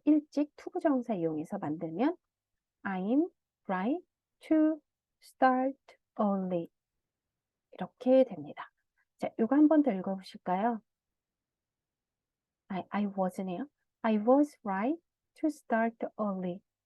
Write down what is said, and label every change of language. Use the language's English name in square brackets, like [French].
[Korean] 일찍 투부정사 이용해서 만들면 [English] I'm right to start early. [Korean] 이렇게 됩니다. 자, 이거 한 번 더 읽어보실까요? [English] I was [Korean] 네요. [English] I was right to start early.